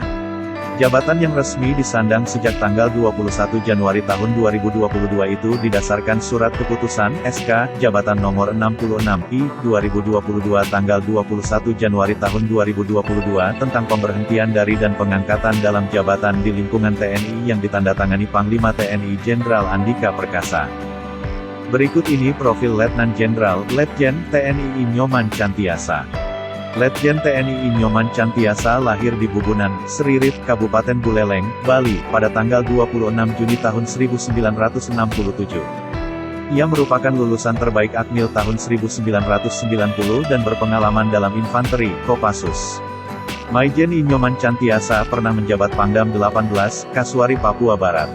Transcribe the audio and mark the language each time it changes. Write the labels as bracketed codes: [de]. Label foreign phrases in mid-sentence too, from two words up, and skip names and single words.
[id] Jabatan yang resmi disandang sejak tanggal 21 Januari tahun 2022 itu didasarkan Surat Keputusan (SK) Jabatan Nomor 66/I 2022 tanggal 21 Januari tahun 2022 tentang pemberhentian dari dan pengangkatan dalam jabatan di lingkungan TNI yang ditandatangani Panglima TNI Jenderal Andika Perkasa. Berikut ini profil Letnan Jenderal, Letjen TNI Nyoman Cantiasa. Letjen TNI Nyoman Cantiasa lahir di Bubunan, Seririt, Kabupaten Buleleng, Bali, pada tanggal 26 Juni tahun 1967. Ia merupakan lulusan terbaik Akmil tahun 1990 dan berpengalaman dalam infanteri, Kopassus. Maijen Nyoman Cantiasa pernah menjabat Pangdam 18, Kasuari, Papua Barat.